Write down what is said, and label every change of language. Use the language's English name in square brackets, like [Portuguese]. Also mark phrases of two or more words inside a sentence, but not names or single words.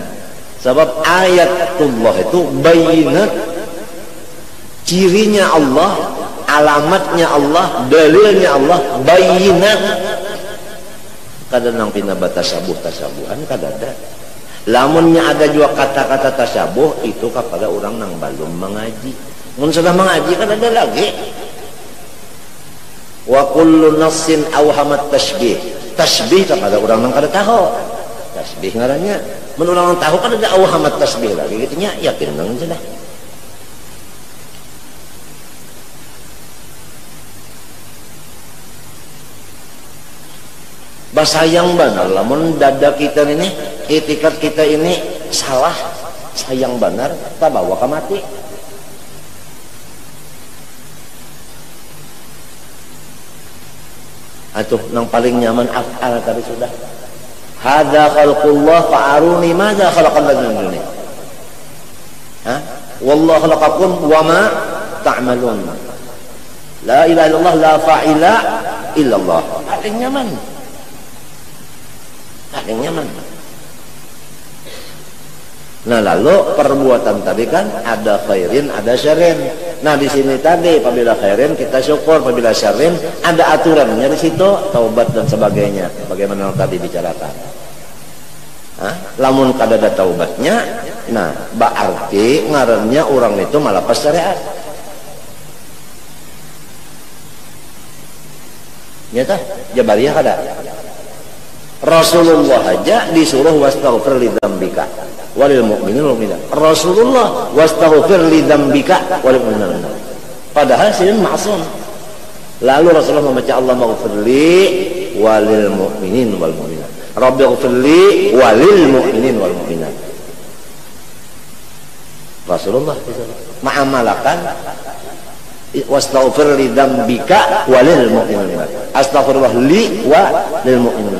[Banjar] Sebab ayatullah itu bayinat, cirinya Allah, alamatnya Allah, dalilnya Allah, bayinat. Kadang pina tasabuhan kadada. Lamunnya ada juga kata-kata tasabuh itu kepada orang nang belum mengaji. Mun sudah mengaji kan ada lagi. [Arabic] وكل نص أوهم التشبيه. [Banjar] Tasbih kepada orang nang kada tahu. Tasbih ngarannya. Mun orang nang tahu kan ada [Arabic] أوهمت التشبيه [Banjar] lagi gitu nya, yakin nang sudah. Basayang benar lamun dada kita ini, itikat kita ini salah, sayang benar, tak bawa ke mati. Atuh nang paling nyaman af'al tadi sudah. [Arabic] هذا خلق الله فأروني ماذا خلق الذين من دونه. والله خلقكم وما تعملون. لا إله إلا الله لا فاعل إلا الله. [Banjar] Paling nyaman. Paling nyaman. Nah lalu perbuatan tadi kan ada khairin, ada syarrin. Nah di sini tadi apabila khairin kita syukur, apabila syarrin ada aturannya di situ, taubat dan sebagainya. Bagaimana tadi bicarakan. Lamun kada ada taubatnya, nah berarti ngarannya orang itu malah pas syariat. Nyata Jabariyah kada. Rasulullah aja disuruh [Arabic] واستغفر لذنبك وللمؤمنين والمؤمنات. رسول الله واستغفر لذنبك وللمؤمنين. [Banjar] Padahal sidin ma'sum. Lalu Rasulullah membaca [Arabic] الله اغفر لي وللمؤمنين والمؤمنات. رب اغفر لي وللمؤمنين والمؤمنات. Rasulullah ma'amalakan واستغفر لذنبك وللمؤمنين. أستغفر الله لي وللمؤمنين.